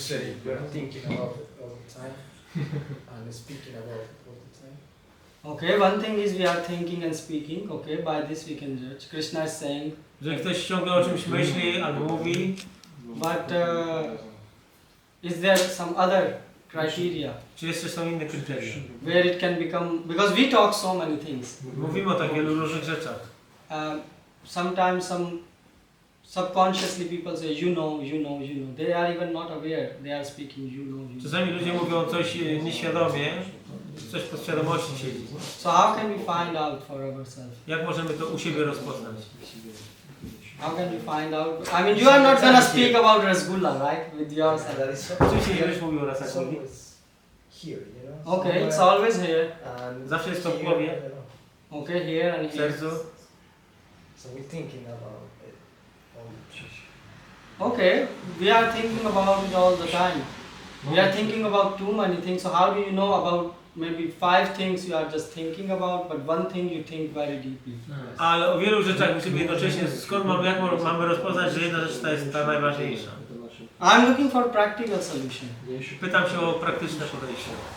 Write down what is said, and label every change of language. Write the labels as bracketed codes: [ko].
[en] said, you're thinking about it all the time and speaking about it all the time. Okay, one thing is we are thinking and speaking. Okay, by this we can judge. Krishna is saying, [pl] Że ktoś ciągle o czymś myśli albo mówi, [en] but is there some other criteria [pl] czy jeszcze są inne kryteria? [en] where it can become? Because we talk so many things. [pl] Mówimy o tak wielu różnych rzeczach. [en] Sometimes some subconsciously people say, you know. They are even not aware. They are speaking, you know. [pl] Czasami ludzie mówią coś nieświadomie, coś w podświadomości siedzi. [en] So how can we find out for ourselves? [pl] Jak możemy to u siebie rozpoznać? [en] How can we find out? I mean, you are not gonna speak about Rasgulla, right? With yourself. That is so. [pl] Oczywiście nie będziesz mówił o [en] It's [pl] rasach. [en] always here, you know. Okay, it's always here. And [pl] Zawsze jest to w [en] here, [pl] głowie. [en] you know. Okay, here and [pl] W [en] here. [pl] sercu. [en] So we're thinking about it all the time. Okay, we are thinking about it all the time. We are thinking about too many things. So how do you know about maybe 5 things you are just thinking about, but one thing you think very deeply? [pl] Ale o wielu rzeczach musimy jednocześnie, jak mamy rozpoznać, że jedna rzecz to jest ta najważniejsza. [en] I'm looking for practical solution. [pl] Pytam się o praktyczne podejście.